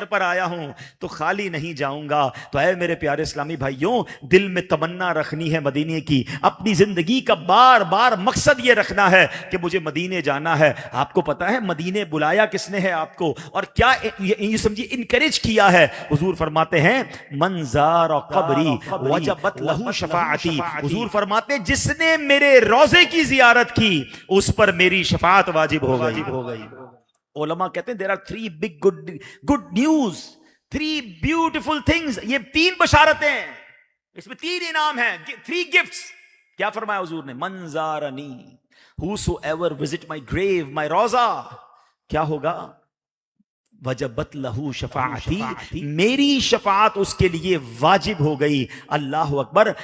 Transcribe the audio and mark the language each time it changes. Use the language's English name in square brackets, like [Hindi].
[Urdu] در پر آیا ہوں تو خالی نہیں جاؤں گا. تو اے میرے پیارے اسلامی بھائیوں, دل میں تمنا رکھنی ہے مدینے کی, اپنی زندگی کا بار بار مقصد یہ رکھنا ہے کہ مجھے مدینے جانا ہے. آپ کو پتا ہے مدینے بلایا کس نے ہے آپ کو, اور کیا یہ سمجھے انکریج کیا ہے. حضور فرماتے ہیں [Arabic] من زار قبری وجبت لہ شفاعتی. [Urdu] حضور فرماتے ہیں جس نے میرے روضے کی زیارت کی اس پر میری شفاعت واجب ہو گئی. علماء کہتے ہیں [English] there are three big good news, three beautiful things. [Urdu] یہ 3 بشارتیں ہیں, اس میں 3 انعام ہیں, [English] 3 gifts. [Urdu] کیا فرمایا حضور نے؟ من زارنی, [English] whosoever visit my grave, my [Urdu] روضہ, کیا ہوگا؟ [Arabic] وجبت لہو شفاعتی, [Urdu] میری شفاعت اس کے لیے واجب ہو گئی. اللہ اکبر.